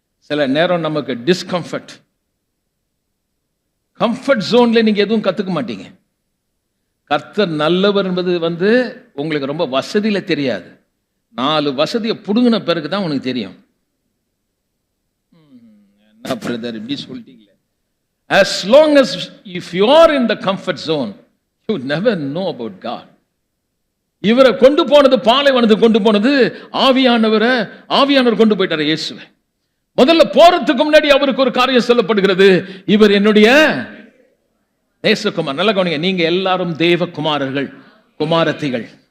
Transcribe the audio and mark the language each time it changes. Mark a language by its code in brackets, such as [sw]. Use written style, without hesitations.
[ta] சில நேரம் நமக்கு டிஸ்கம்ஃபர்ட், கம்ஃபர்ட் ஜோன்ல நீங்க எதுவும் கத்துக்க மாட்டீங்க. கர்த்தர் நல்லவர் என்பது உங்களுக்கு ரொம்ப வசதியில தெரியாது. 4 வசதியை புடுங்கின பிறகுதான் உனக்கு தெரியும். என்ன பிரதர் இப்படி சொல்லிட்டீங்களே. [en] As long as if you are in the comfort zone, you never know about God. [ta] இவரை கொண்டு போனது, பாலைவனத்துக்கு கொண்டு போனது ஆவியானவர் கொண்டு போயிட்டார் இயேசுவை. முதல்ல போறதுக்கு முன்னாடி அவருக்கு ஒரு காரியம் சொல்லப்படுகிறது, இவர் என்னுடைய நேசகுமார். நல்ல கவனிங்க, நீங்க எல்லாரும் தேவ குமாரர்கள், குமாரத்திகள்.